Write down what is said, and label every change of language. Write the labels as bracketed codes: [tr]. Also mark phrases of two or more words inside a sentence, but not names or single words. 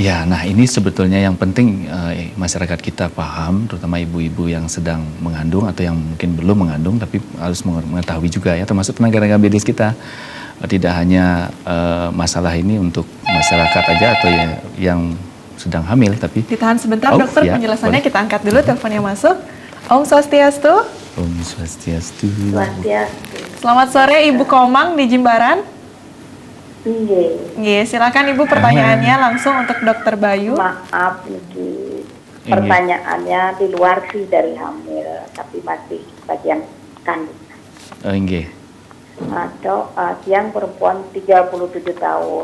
[id] Iya, nah ini sebetulnya yang penting masyarakat kita paham, terutama ibu-ibu yang sedang mengandung atau yang mungkin belum mengandung, tapi harus mengetahui juga ya, termasuk tenaga-tenaga medis kita. Tidak hanya masalah ini untuk masyarakat aja atau yang sedang hamil, tapi ditahan sebentar dokter ya, penjelasannya boleh. Kita angkat dulu telepon yang masuk. [sa] Om Swastiastu. Om Swastiastu. [id] Selamat sore Ibu Komang di Jimbaran. Iya, silakan Ibu pertanyaannya langsung untuk Dokter Bayu. Maaf, pertanyaannya di luar sih dari hamil, tapi masih bagian kandung. Dok, yang perempuan 37 tahun.